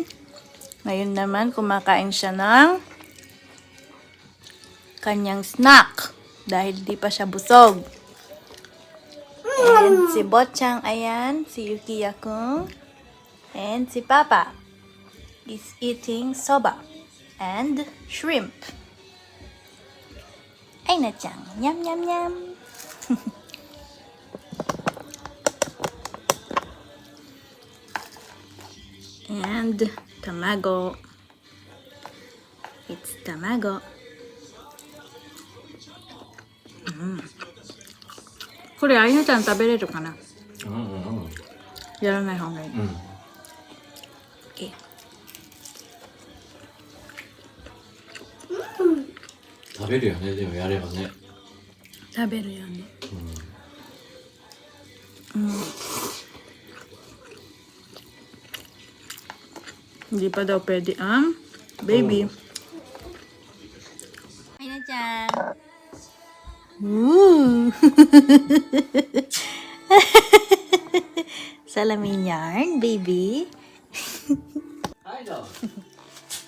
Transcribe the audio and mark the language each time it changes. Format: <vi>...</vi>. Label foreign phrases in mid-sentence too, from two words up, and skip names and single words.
<tl>Ngayon naman, kumakain siya ng kanyang snack. Dahil di pa siya busog. And si Bochang, ayan.</tl> <en>Si Yuki-yakun. And si Papa is eating soba and shrimp. Aina-chan. Yum, yum, yum. And tamago.</en> <ja>It's tamago. Kore, Aina-chan 食べれるかな? やらない方がいい。Okay. 食べるよね、でもやればね。食べるよね。</ja> <tl>Hindi pa daw pwede ang baby. Aina-chan. Woo! Salamin yarn, baby.</tl>